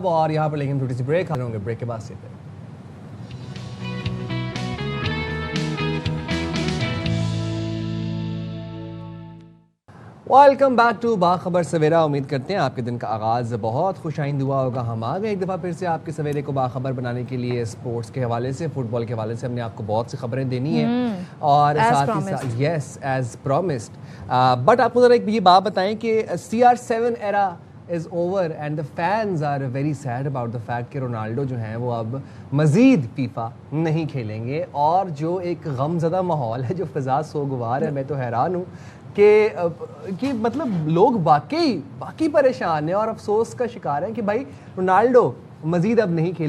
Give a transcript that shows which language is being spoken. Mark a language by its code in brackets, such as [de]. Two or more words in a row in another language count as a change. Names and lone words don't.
[ur] اور یہاں پر لیکن چھوٹی سی بریک ہوں گے، بریک کے بعد سے [en] welcome back to [ur] باخبر سویرا. امید کرتے ہیں آپ کے دن کا آغاز بہت خوش آئند ہوا ہوگا. ہم آ گئے ایک دفعہ پھر سے آپ کے سویرے کو باخبر بنانے کے لیے. اسپورٹس کے حوالے سے، فٹ بال کے حوالے سے ہم نے آپ کو بہت سی خبریں دینی ہیں اور ساتھ ہی ساتھ [en] yes as promised. [ur] بٹ آپ کو ذرا ایک یہ بات بتائیں کہ [en] CR7 era is over and the fans are very sad about the fact [ur] کہ رونالڈو جو ہیں وہ اب مزید فیفا نہیں کھیلیں گے. اور جو ایک غم زدہ ماحول ہے، جو فضا سوگوار ہے، میں تو حیران ہوں کہ مطلب لوگ باقی پریشان ہیں اور افسوس کا شکار ہیں کہ بھائی رونالڈو مزید اب نہیں کھیلیں.